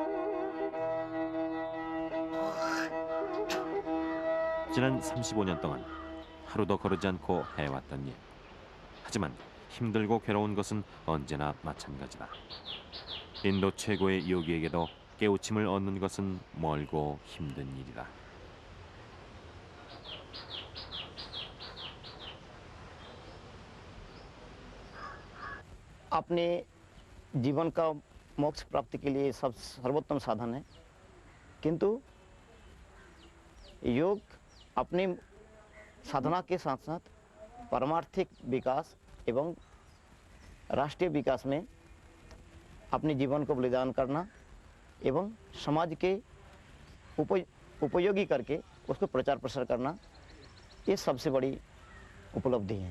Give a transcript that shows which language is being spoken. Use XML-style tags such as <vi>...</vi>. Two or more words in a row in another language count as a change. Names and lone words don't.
<ko>지난 35년 동안 하루도 거르지 않고 해왔던 일. 하지만 힘들고 괴로운 것은 언제나 마찬가지다. 인도 최고의 요기에게도 깨우침을 얻는 것은 멀고 힘든 일이다.</ko> <hi>अपने जीवन का मोक्ष प्राप्ति के लिए सब सर्वोत्तम साधन है, किंतु योग अपनी साधना के साथ साथ परमार्थिक विकास एवं राष्ट्रीय विकास में अपने जीवन को बलिदान करना एवं समाज के उपयोगी करके उसको प्रचार प्रसार करना, ये सबसे बड़ी उपलब्धि है।</hi>